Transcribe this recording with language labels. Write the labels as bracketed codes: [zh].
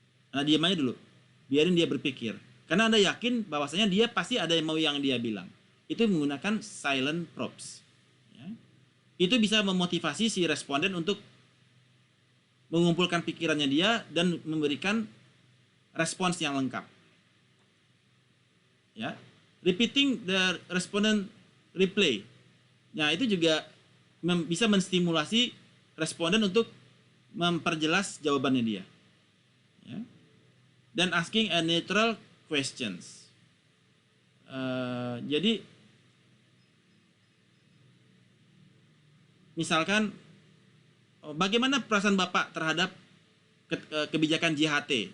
[id] Nah, diam aja dulu, biarin dia berpikir. Karena Anda yakin bahwasanya dia pasti ada yang mau yang dia bilang. Itu menggunakan silent probes. Ya. Itu bisa memotivasi si responden untuk mengumpulkan pikirannya dia dan memberikan respons yang lengkap. [en] Ya, repeating the respondent reply. [id] Nah, itu juga bisa menstimulasi responden untuk memperjelas jawabannya dia. Ya. Dan [en] asking a neutral questions. [id] Jadi misalkan bagaimana perasaan Bapak terhadap kebijakan JHT?